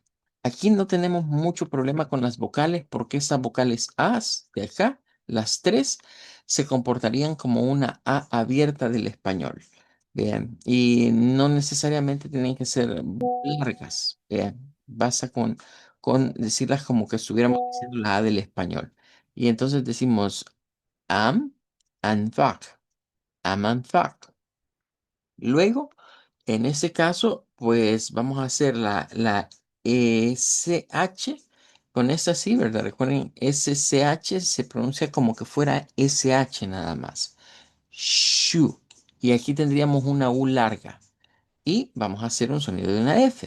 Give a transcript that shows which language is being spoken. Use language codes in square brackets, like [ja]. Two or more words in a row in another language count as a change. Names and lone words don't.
[es] Aquí no tenemos mucho problema con las vocales porque estas vocales as de acá, las tres, se comportarían como una A abierta del español. Bien, y no necesariamente tienen que ser largas. Bien, basta con decirlas como que estuviéramos diciendo la A del español. Y entonces decimos am, enfaq, am, enfaq. Luego, en ese caso, pues vamos a hacer la SH con esa sí, ¿verdad? Recuerden, SCH se pronuncia como que fuera SH nada más. Shu. Y aquí tendríamos una U larga. Y vamos a hacer un sonido de una F.